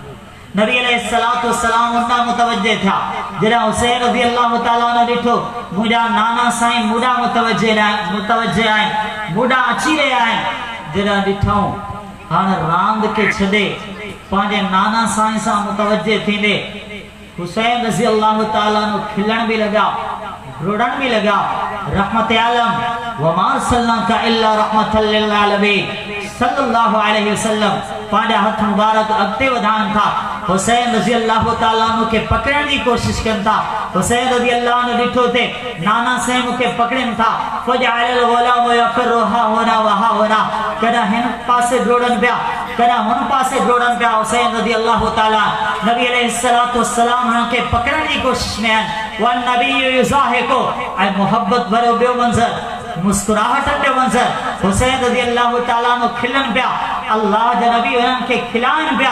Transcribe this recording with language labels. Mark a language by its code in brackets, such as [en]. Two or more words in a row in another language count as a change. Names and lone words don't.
[ar] نبي عليه الصلاة والسلام [sd] उन्हनि मुतवज्जे थिया। जॾहिं हुसैन [ar] رضي الله تعالى عنه [sd] ॾिठो मुंहिंजा नाना साईं मुॾा मुतवज्जे आहिनि, मुॾा अची रहिया आहिनि। जॾहिं ॾिठऊं हाणे रांदि खे छॾे पंहिंजे नाना साईं सां मुतवज्जे थींदे हुसैन [ar] رضي الله تعالى عنه [sd] खिलण बि लॻा, रुड़न भी लगा। रहमत आलम [ar] وما أرسلناك إلا رحمة للعالمين صلى الله عليه وسلم [sd] पंहिंजा हथ मुबारक अॻिते वधाइनि था। हुसैन [ar] رضي الله تعالى عنه [sd] खे पकड़ण जी कोशिश कनि था। हुसैन [ar] رضي الله عنه [sd] ॾिठो थे नाना साईं मूंखे पकड़नि था, [ar] فجعل الغلام يفر ها هنا وها هنا, [sd] कॾहिं हिन पासे दौड़नि पिया, कॾहिं हुन पासे दौड़नि पिया। हुसैन [ar] رضي الله تعالى نبي عليه الصلاة والسلام [sd] हुननि खे पकड़ण जी कोशिश में आहिनि। [ar] والنبي يضاحكه [sd] ऐं मोहब्बत भरियो ॿियो मंज़र, मुस्कुराहटनि जो मंज़र। हुसैन [ar] رضي الله تعالى عنه [sd] खिलनि पिया, अल्लाह जा नबी उन्हनि खे खिलाइनि पिया।